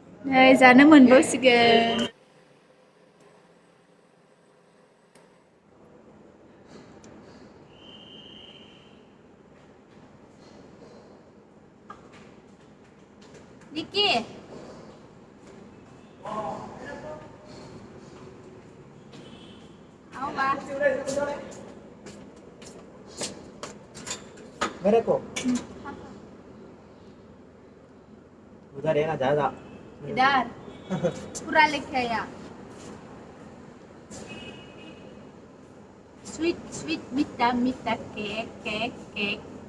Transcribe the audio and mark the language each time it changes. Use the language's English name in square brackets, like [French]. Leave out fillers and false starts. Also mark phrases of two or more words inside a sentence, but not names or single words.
[Bodo] नै जानो मोनबावसिगोन। Niki. [Hindi] आओ बा। मेरे को उधर है ना ज्यादा इधर पूरा लेके आया। [English] Sweet sweet [Hindi] मीठा मीठा [English] cake cake cake.